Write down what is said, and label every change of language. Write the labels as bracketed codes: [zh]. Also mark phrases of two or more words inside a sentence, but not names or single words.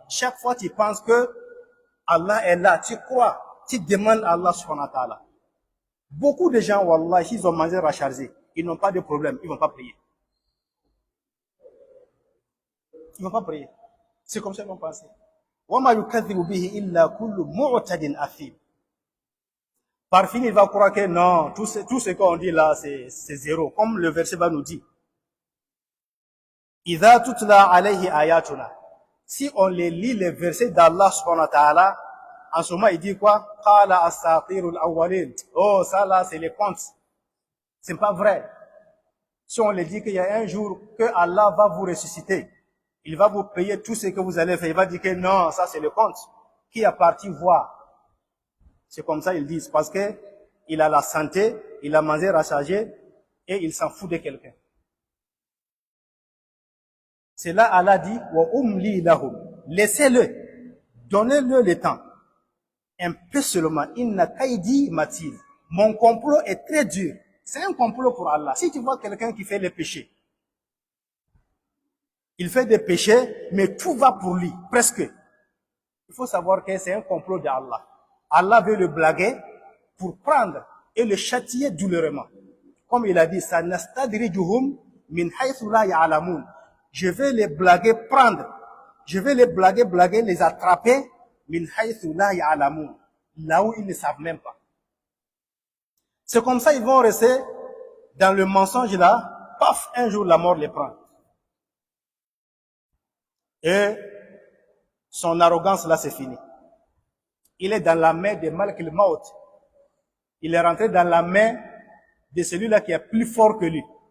[fr] Chaque fois, tu penses que Allah est là, tu crois, tu demandes à Allah [ar] سبحانه وتعالى. [fr] Beaucoup de gens, wallah, ils ont mangé rachargé. Ils n'ont pas de problème, ils vont pas prier. Ils vont pas prier. C'est comme ça qu'ils vont penser. [ar] وَمَا يُكَذِّبُ بِهِ إِلَّا كُلُّ مُعْتَدٍ أَثِيمٍ. [fr] Par fin, il va croire que non, tout ce qu'on dit là, c'est zéro. Comme le verset va nous dire. [ar] إذا تتلى عليه آياتنا. [fr] Si on les lit les versets d'Allah [ar] سبحانه وتعالى, [fr] en ce moment, il dit quoi? [ar] قال أساطير الأولين. [fr] Oh, ça là, c'est les contes. C'est pas vrai. Si on les dit qu'il y a un jour que Allah va vous ressusciter, il va vous payer tout ce que vous allez faire. Il va dire que non, ça c'est le conte. Qui a parti voir? C'est comme ça ils disent. Parce que il a la santé, il a mangé rassasié et il s'en fout de quelqu'un. C'est là Allah dit, [ar] وأملي لهم. [fr] Laissez-le. Donnez-le le temps. Un peu seulement. [ar] إن كيدي متين. [fr] Mon complot est très dur. C'est un complot pour Allah. Si tu vois quelqu'un qui fait les péchés, il fait des péchés, mais tout va pour lui, presque. Il faut savoir que c'est un complot d'Allah. Allah veut le blaguer pour prendre et le châtier douloureusement. Comme il a dit, [ar] سنستدرجهم من حيث لا يعلمون. [fr] Je vais les blaguer, prendre. Je vais les blaguer, les attraper [ar] من حيث لا يعلمون. [fr] Là où ils ne savent même pas. C'est comme ça ils vont rester dans le mensonge là. Paf, un jour la mort les prend. Et son arrogance là, c'est fini. Il est dans la main de Malik al-Maut. Il est rentré dans la main de celui-là qui est plus fort que lui.